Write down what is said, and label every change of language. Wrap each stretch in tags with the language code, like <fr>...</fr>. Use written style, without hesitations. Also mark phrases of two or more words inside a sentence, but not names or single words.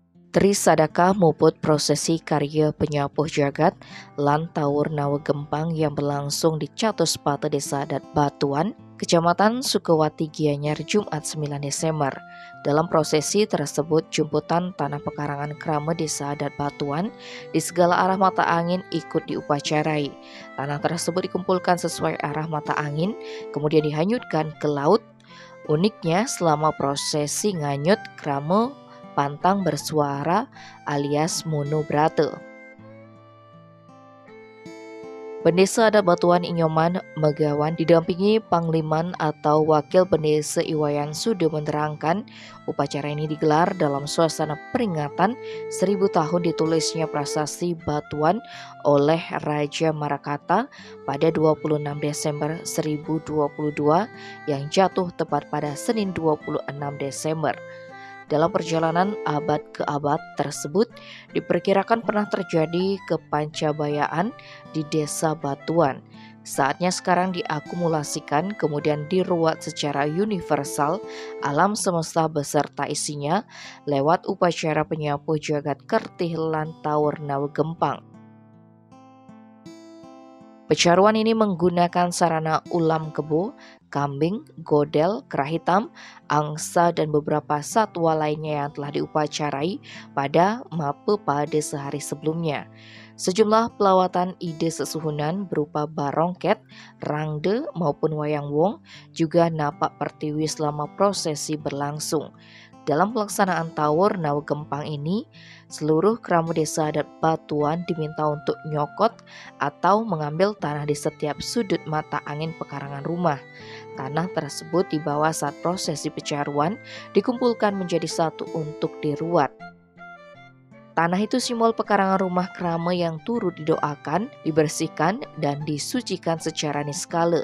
<id>Trisadaka muput prosesi karya penyapuh jagat lan tawur nawa gempang yang berlangsung di Catus Pate Desa Adat Batuan, Kecamatan Sukawati Gianyar, Jumat 9 Desember. Dalam prosesi tersebut, jemputan tanah pekarangan Krama Desa Adat Batuan di segala arah mata angin ikut diupacarai. Tanah tersebut dikumpulkan sesuai arah mata angin, kemudian dihanyutkan ke laut. Uniknya, selama prosesi nganyut, Krama pantang bersuara alias mono brate. Pendesa Adat Batuan Inyoman Megawan didampingi Pangliman atau Wakil Pendesa Iwayan Sude menerangkan upacara ini digelar dalam suasana peringatan 1000 tahun ditulisnya prasasti Batuan oleh Raja Marakata pada 26 Desember 1022 yang jatuh tepat pada Senin 26 Desember. Dalam perjalanan abad ke abad tersebut, diperkirakan pernah terjadi kepancabayaan di desa Batuan. Saatnya sekarang diakumulasikan, kemudian diruat secara universal alam semesta beserta isinya lewat upacara penyapuh jagat kertih lan tawur nawa gempang. Pecaruan ini menggunakan sarana ulam kebo, kambing, godel, kera hitam, angsa, dan beberapa satwa lainnya yang telah diupacarai pada Mape pada sehari sebelumnya. Sejumlah pelawatan ide sesuhunan berupa barongket, rangde, maupun wayang wong juga napak pertiwi selama prosesi berlangsung. Dalam pelaksanaan tawur nawa gempang ini, seluruh keramu desa adat Batuan diminta untuk nyokot atau mengambil tanah di setiap sudut mata angin pekarangan rumah. Tanah tersebut dibawa saat prosesi pecaruan dikumpulkan menjadi satu untuk diruat. Tanah itu simbol pekarangan rumah krama yang turut didoakan, dibersihkan, dan disucikan secara niskala.</id>